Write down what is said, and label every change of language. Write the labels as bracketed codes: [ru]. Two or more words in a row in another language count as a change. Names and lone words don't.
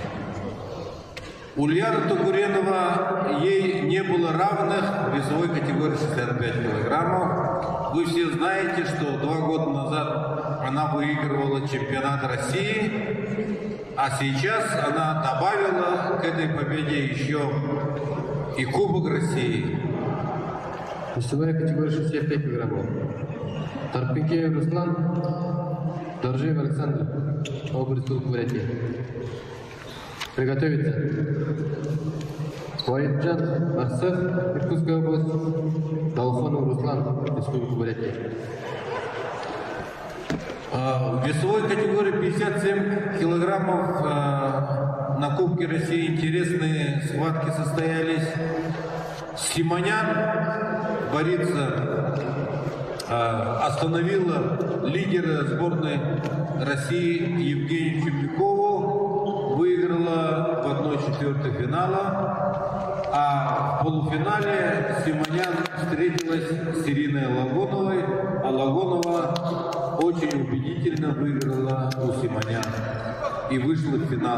[ru] Ульяна Тукуренова, ей не было равных в весовой категории 65 килограммов. Вы все знаете, что 2 года назад она выигрывала чемпионат России, а сейчас она добавила к этой победе еще и Кубок России. Весовая категория 65 килограммов. Тарпикеев Руслан, Доржиев Александр, область Бурятии. Приготовиться. Валиджан Арсев, Иркутская область, Долфонов Руслан, Республика Бурятия. В весовой категории 57 килограммов на Кубке России интересные схватки состоялись. Симонян, борится, остановила лидера сборной России Евгению Чемлякову, выиграла в 1/4 финала, а в полуфинале Симонян встретилась с Ириной Лагуновой, а Лагунова очень убедительно выиграла у Симонян и вышла в финал.